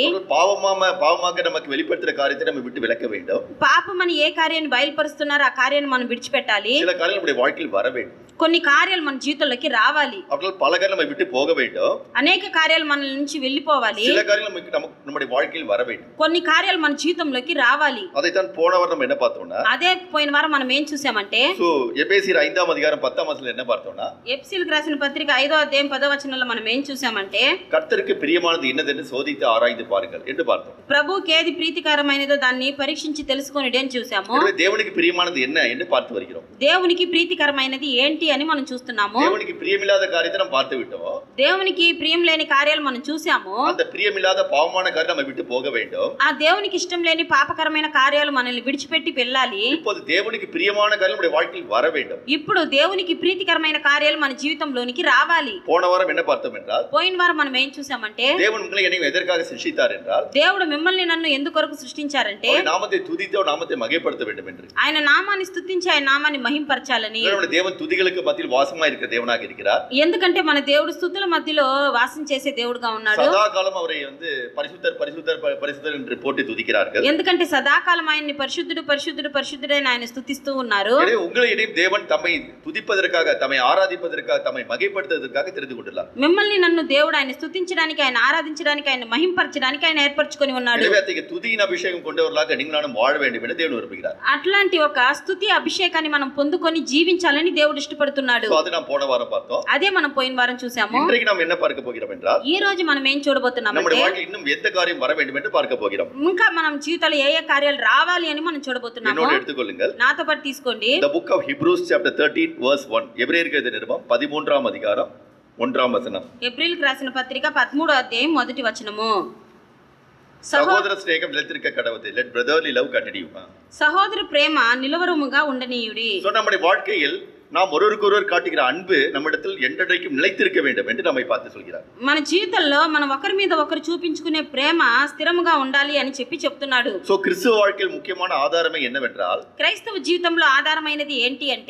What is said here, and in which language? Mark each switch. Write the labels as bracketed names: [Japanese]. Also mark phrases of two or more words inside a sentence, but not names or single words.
[Tamil] பாவமாக நமக்கு வெளிப்படுத்துற காரியத்தை நம்ம விட்டு விலக்க வேண்டும். [Telugu] పాపమని ఏ కార్యాన్ని బయలుపరుస్తున్నారో ఆ కార్యాన్ని మనం విడిచిపెట్టాలి. [Tamil] சில காரியங்கள் நம்முடைய வாழ்க்கையில் வர வேண்டும். [Telugu] కొన్ని కార్యాలు మన జీవితంలోకి రావాలి. [Tamil] அப்படி பல காரியங்கள் நம்ம விட்டு போக வேண்டும். [Telugu] అనేక కార్యాలు మన నుంచి వెళ్ళిపోవాలి. [Tamil] சில காரியங்கள் நம்முடைய வாழ்க்கையில் வர வேண்டும். [Telugu] కొన్ని కార్యాలు మన జీవితంలోకి రావాలి. [Tamil] அதைத்தான் போன வாரம் நம்ம என்ன பார்த்தோம்னா, [Telugu] అదే పోయిన వారం మనం ఏం చూసామంటే, [Tamil] సో ఎఫెసీయుల 5:10 என்ன பார்த்தோம்னா, [Telugu] ఎఫెసీయులకు రాసిన పత్రిక 5:10 మనం ఏం చూసామంటే, [Tamil] கர்த்தருக்கு பிரியமானது என்னதென்று சோதித்து ஆராய்ந்து பாருங்கள் என்று பார்த்தோம். [Telugu] ప్రభువుకి ఏది ప్రీతికరమైనదో దాన్ని పరీక్షించి తెలుసుకొనిడే అని చూసాము. [Tamil] దేవునికి பிரியமானது என்ன என்று பார்த்து வருகிறோம். [Telugu] దేవునికి ప్రీతికరమైనది ఏంటి అని మనం చూస్తున్నాము. [Tamil] దేవునికి ప్రియమిல்லாத காரியத்தை நாம் பார்த்து விட்டோம். [Telugu] దేవునికి ప్రియం లేని కార్యాలు మనం చూసాము. [Tamil] அந்த பிரியமில்லாத பாவமான காரியம் நம்ம விட்டு போக வேண்டும். [Telugu] ఆ దేవునికి ఇష్టం లేని పాపకరమైన కార్యాలు మనల్ని విడిచిపెట్టి వెళ్ళాలి. [Tamil] இப்போது தேவனுக்கு பிரியமான காரியம் நம்முடைய வாழ்க்கையில் வர வேண்டும். [Telugu] ఇప్పుడు దేవునికి ప్రీతికరమైన కార్యాలు మన జీవితంలోనికి రావాలి. [Tamil] போன வாரம் என்ன பார்த்தோம் என்றால், [Telugu] పోయిన వారం మనం ఏం చూసామంటే, [Tamil] தேவன் உங்களை என்னை எதற்காக சிருஷ்டித்தார் என்றால், [Telugu] దేవుడు మిమ్మల్ని నన్ను ఎందుకొరకు సృష్టించారంటే, [Tamil] நாமத்தை துதித்து நாமத்தை மகிமைப்படுத்த வேண்டும் என்று. [Telugu] ఆయన నామాన్ని స్తుతించి ఆయన నామాన్ని మహింపరచాలని. [Tamil] நம்முடைய தேவன் துதிகளுக்கு மத்தியில் வாசமா இருக்கிற தேவனாக இருக்கிறார். [Telugu] ఎందుకంటే మన దేవుడు స్తుతుల మధ్యలో వాసం చేసే దేవుడుగా ఉన్నాడు. [Tamil] సదాకాలం அவரை பரிசுத்தர் பரிசுத்தர் பரிசுத்தர் என்று போட்டு துதிக்கிறார்கள். [Telugu] ఎందుకంటే సదాకాలం ఆయన్ని పరిశుద్ధుడు పరిశుద్ధుడు పరిశుద్ధుడైన ఆయన స్తుతిస్తూ ఉన్నారు. [Tamil] உங்களையும் தேவன் தம்மை துதிப்பதற்காக, தம்மை ஆராதிப்பதற்காக, தம்மை மகிமைப்படுத்துவதற்காக தெரிந்து கொண்டுள்ளார். [Telugu] మిమ్మల్ని నన్ను దేవుడు ఆయన స్తుతించడానికి, ఆయన ఆరాధించడానికి, ఆయన మహింపరచడానికి ఆయన ఏర్పరచుకొని ఉన్నాడు. [Tamil] எனவே அத்தகைய துதியின் அபிஷேகம் கொண்டவர்களாக நீங்கள் நானும் வாழ வேண்டும் என்று தேவன் விரும்புகிறார். [Telugu] అట్లాంటి ఒక స్తుతి అభిషేకాన్ని మనం పొందుకొని జీవించాలని దేవుడు ఇష్టపడుతున్నాడు. ఇష్టపడుతున్నాడు. [Tamil] So, அது நாம் போன வாரம் பார்த்தோம். [Telugu] అదే మనం పోయిన వారం చూసాము. [Tamil] இன்றைக்கு நாம் என்ன பார்க்க போகிறோம் என்றால், [Telugu] ఈ రోజు మనం ఏం చూడబోతున్నామంటే, [Tamil] நம்முடைய வாழ்க்கையில் இன்னும் எந்த காரியம் வர வேண்டும் என்று பார்க்க போகிறோம். [Telugu] ఇంకా మనం జీవితంలో ఏ ఏ కార్యాలు రావాలి అని మనం చూడబోతున్నాము. [Tamil] என்னோடு எடுத்துக்கொள்ளுங்கள். [Telugu] నాతో పాటు తీసుకోండి. [English] The book of Hebrews chapter 13 verse 1. [Tamil] எபிரேயருக்கு எழுதின நிருபம் 13ஆம் அதிகாரம் 1ஆம் வசனம். [Telugu] ఏప్రిల్కి రాసిన పత్రిక 13వ అధ్యాయం మొదటి వచనము. [Tamil] சகோதர சிநேகம் నిలத்திருக்க கடவுது. [English] Let brotherly love continue. [Telugu] సహోదర ప్రేమ నిలవరముగా ఉండనీయుడి. [Tamil] So நம்முடைய வாழ்க்கையில் நாம் ஒருவருக்கொருவர் காட்டுகிற அன்பு நம்மிடத்தில் என்றைக்கும் நிலைத்திருக்க வேண்டும் என்று நம்மை பார்த்து சொல்கிறார். [Telugu] మన జీవితంలో మనం ఒకరి మీద ఒకరు చూపించుకునే ప్రేమ స్థిరముగా ఉండాలి అని చెప్తున్నాడు. [Tamil] So கிறிஸ்துவ வாழ்க்கையில் முக்கியமான ஆதாரமே என்னவென்றால், [Telugu] క్రైస్తవ జీవితంలో ఆధారమైనది ఏంటి అంటే